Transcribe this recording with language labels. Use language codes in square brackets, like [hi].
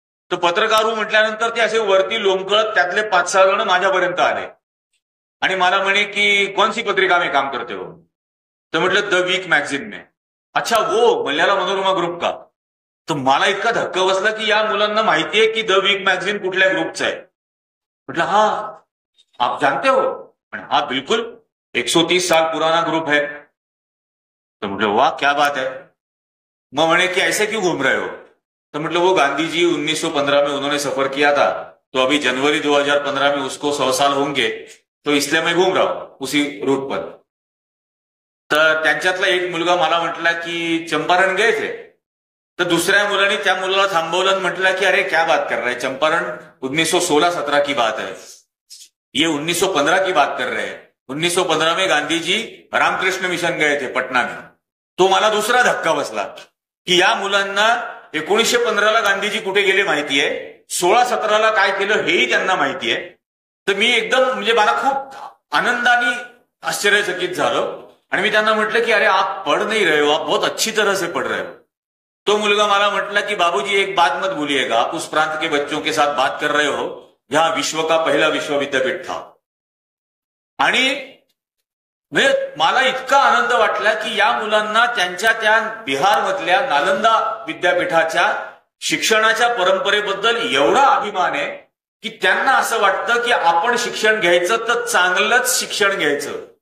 [mr] तर पत्रकार हूं म्हटल्यानंतर ते असे वरती लोंबकळत त्यातले 5-6 जण माझ्यापर्यंत आले, आणि मला म्हणे की [hi] कौन सी पत्रिका में काम करते हो. [mr] तर म्हटलं [hi] द वीक मॅगझिन में. अच्छा वो मल्याळम मनोरमा ग्रुप का. [mr] तर मला इतका धक्का बसला की या मुलांना माहितीये की द वीक मॅगझिन कुठल्या ग्रुपचं आहे. म्हटलं [hi] हा आप जानते हो. हाँ बिल्कुल 130 साल पुराना ग्रुप है. तो [mr] म्हटलं [hi] वाह क्या बात है. [mr] मग म्हणे की [hi] ऐसे क्यों घूम रहे हो. तो मतलब वो गांधी जी 1915 में उन्होंने सफर किया था, तो अभी जनवरी 2015 में उसको 100 साल होंगे, तो इसलिए मैं घूम रहा हूं उसी रूट पर. [mr] तर त्यांच्यातला एक मुलगा मला म्हटला की [hi] चंपारण गए थे. [mr] तर दुसऱ्या मुलाने त्या मुलाला थांबवलं आणि म्हटलं की [hi] अरे क्या बात कर रहे हैं, चंपारण 1916-17 की बात है, ये 1915 की बात कर रहे हैं. 1915 में गांधी जी रामकृष्ण मिशन गए थे पटना में. [mr] तो मला दुसरा धक्का बसला की या मुलांना 1915ला गांधीजी कुठे गेले माहितीये, 16-17ला काय केलं हेही त्यांना माहितीये. तर मी एकदम म्हणजे मला खूप आनंदाने आश्चर्यचकित झालो. आणि मी त्यांना म्हटलं की [hi] अरे आप पढ़ नहीं रहे हो, [mr] आप बहुत अच्छी तरह से पढ़ रहे हो. तो मुलगा मला म्हटला की [hi] बाबूजी एक बात मत भूलिएगा, आप उस प्रांत के बच्चों के साथ बात कर रहे हो जहां विश्व का पहिला विश्वविद्यापीठ था. [mr] आणि मला इतका आनंद वाटला की या मुलांना त्यांच्या त्या बिहारमधल्या नालंदा विद्यापीठाच्या शिक्षणाच्या परंपरेबद्दल एवढा अभिमान आहे की त्यांना असं वाटतं की आपण शिक्षण घ्यायचं तर चांगलंच शिक्षण घ्यायचं.